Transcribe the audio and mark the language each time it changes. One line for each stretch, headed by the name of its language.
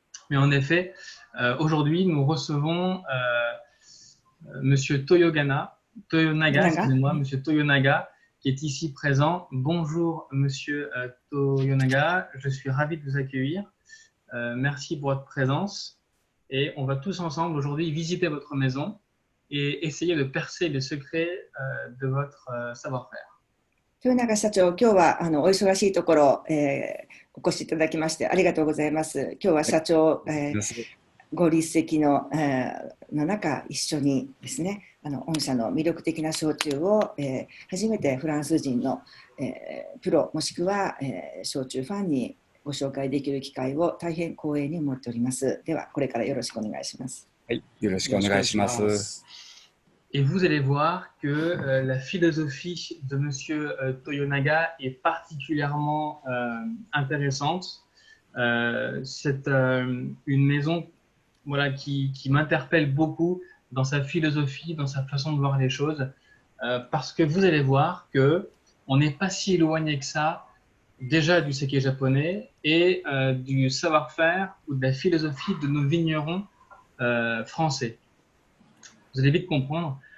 French: Mais en effet, aujourd'hui, nous recevons Monsieur Toyonaga, excusez-moi, Monsieur Toyonaga, qui est ici présent. Bonjour, Monsieur Toyonaga, je suis ravi de vous accueillir. Merci pour votre présence. Et on va tous ensemble aujourd'hui visiter votre maison et essayer de percer les secrets de votre savoir-faire.
Japanese: 豊永社長、今日はお忙しいところ、お越しいただきましてありがとうございます。今日は社長、ご立席の中、一緒にですね、御社の魅力的な焼酎を、初めてフランス人の、プロもしくは、焼酎ファンにご紹介できる機会を大変光栄に思っております。では、これからよろしくお願いします。はい、よろしくお願いします。
French: Et vous allez voir que la philosophie de Monsieur Toyonaga est particulièrement intéressante. C'est une maison voilà, qui m'interpelle beaucoup dans sa philosophie, dans sa façon de voir les choses, parce que vous allez voir qu'on n'est pas si éloigné que ça déjà du saké japonais et du savoir-faire ou de la philosophie de nos vignerons français. Vous allez vite comprendre.